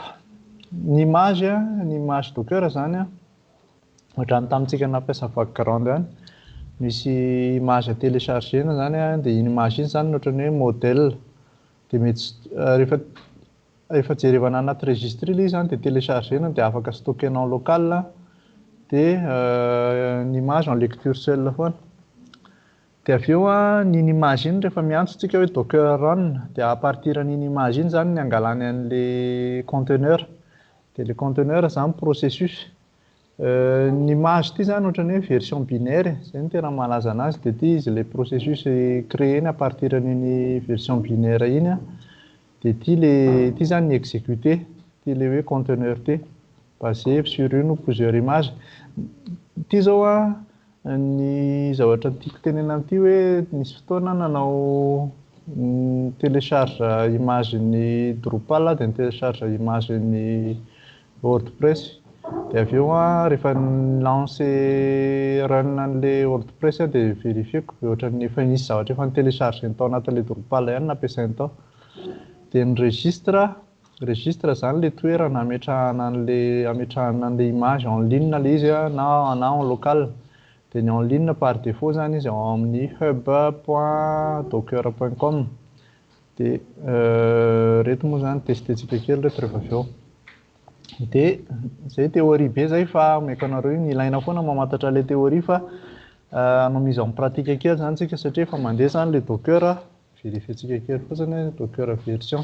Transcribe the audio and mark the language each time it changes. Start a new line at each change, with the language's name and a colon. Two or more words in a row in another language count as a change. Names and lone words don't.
Malagasy: Ny image docker zany ohatran'ny tamintsika nampiasa background ihany, misy image téléchargena zany dia iny image iny zany ohatran'ny hoe modèle dia mety rehefa jerevana anaty registre ilay izy zany dia téléchargena dia afaka stockenao local dia ny image
French: en lecture seule
Malagasy: foana. Dia avy eo n'iny image iny rehefa miantsontsika hoe docker run dia
French: à partir
Malagasy: n'iny image iny zany ny angalany an'ilay conteneur. Dia
French: le conteneur
Malagasy: zany processus. Ny image ty zany ohatran'ny hoe
French: version binaire,
Malagasy: zay no tena malaza anazy. Dia ty izy
French: le processus créé à partir
Malagasy: n'iny
French: version binaire
Malagasy: iny dia ty zany ny exécuté, ty le hoe conteneur ty
French: basé sur une ou plusieurs images.
Malagasy: Ty zao ny zavatra tiako tenena amin'ity hoe misy fotoana nanao télécharge image ny Drupal dia télécharge image ny WordPress. Dia avy eo rehefa lancé run an'ilay WordPress dia vérifieko ohatran'ny efa nisy zavatra efa télécharge tao anatin'ilay Drupal ihany nampiasainy tao. Dia ny registre zany ilay toerana ametrahana an'ilay image
French: en ligne
Malagasy: ilay izy na
French: en local.
Malagasy: Dia ny
French: en ligne par défaut
Malagasy: zany izy ao amin'ny hub.docker.com. Dia reto moa zany testentsika kely reto rehefa avy eo. Dia zay théorie be zay fa omeko anareo iny ilaina foana mamantatra ilay théorie fa anao
French: mise en pratique
Malagasy: kely zany tsika satria efa mandeha zany ilay docker vérifientsika kely fotsiny docker version.